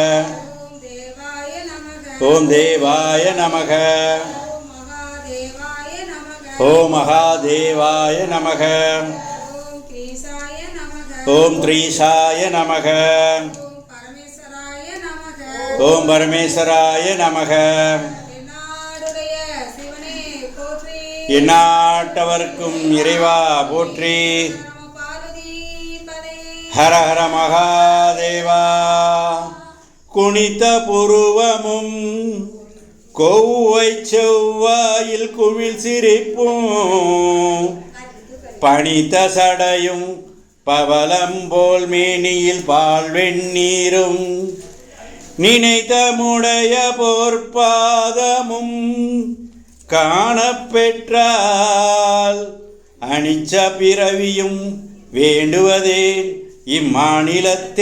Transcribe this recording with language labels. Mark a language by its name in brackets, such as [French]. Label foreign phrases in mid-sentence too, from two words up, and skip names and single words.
[Sanskrit] ओम देवाय नमः। ओम महादेवाय नमः। ओम त्रीशाय नमः। ओम परमेश्वराय नमः। [Tamil] எந்நாட்டவர்க்கும் இறைவா போற்றி. ஹர ஹர மகாதேவா. குனித்த புருவமும் கொவ்வை செவ்வாயில் குமிழ் சிரிப்பும் பனித்த சடையும் பவளம் போல் மேனியில் பால் வெந்நீரும் நினைத்த முடைய போர்ப்பாதமும் காணப்பெற்றால் அனிச்ச பிறவியும் வேண்டுவதே இம்மாநிலத்தே.